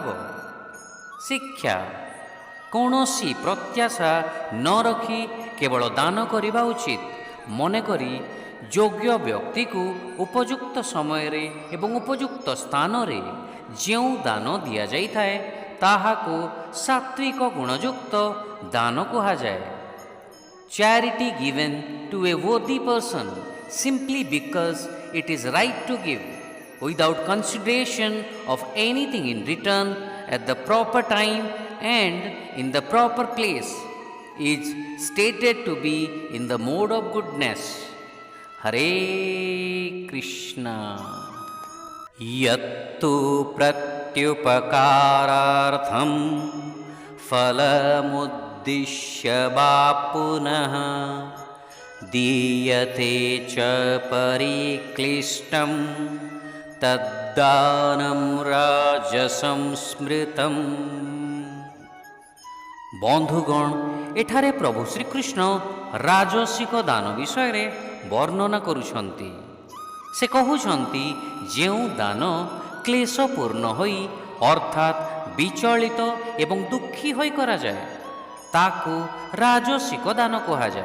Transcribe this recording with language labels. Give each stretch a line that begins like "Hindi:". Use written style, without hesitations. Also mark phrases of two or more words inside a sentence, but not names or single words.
Odia: ଶିକ୍ଷା, କୌଣସି ପ୍ରତ୍ୟାଶା ନ ରଖି କେବଳ ଦାନ କରିବା ଉଚିତ ମନେକରି ଯୋଗ୍ୟ ବ୍ୟକ୍ତିକୁ ଉପଯୁକ୍ତ ସମୟରେ ଏବଂ ଉପଯୁକ୍ତ ସ୍ଥାନରେ ଯେଉଁ ଦାନ ଦିଆଯାଇଥାଏ, ତାହାକୁ ସାତ୍ଵିକ ଗୁଣଯୁକ୍ତ ଦାନ କୁହାଯାଏ।
English: Charity given to a worthy person simply because it is right to give, without consideration of anything in return, at the proper time and in the proper place, is stated to be in the mode of goodness.
Sanskrit: हरे कृष्ण. यत्तु प्रत्युपकारार्थं फलमुद्दिश्य पुनः दीयते च परिक्लिष्टं तद्दानं राजसं स्मृतम्।
Odia: ବନ୍ଧୁଗଣ, ଏଠାରେ ପ୍ରଭୁ ଶ୍ରୀକୃଷ୍ଣ ରାଜସିକ ଦାନ ବିଷୟରେ ବର୍ଣ୍ଣନା କରୁଛନ୍ତି। ସେ କହୁଛନ୍ତି, ଯେଉଁ ଦାନ କ୍ଲେଶପୂର୍ଣ୍ଣ ହୋଇ ଅର୍ଥାତ୍ ବିଚଳିତ ଏବଂ ଦୁଃଖୀ ହୋଇ କରାଯାଏ, ତାକୁ ରାଜସିକ ଦାନ କୁହାଯାଏ।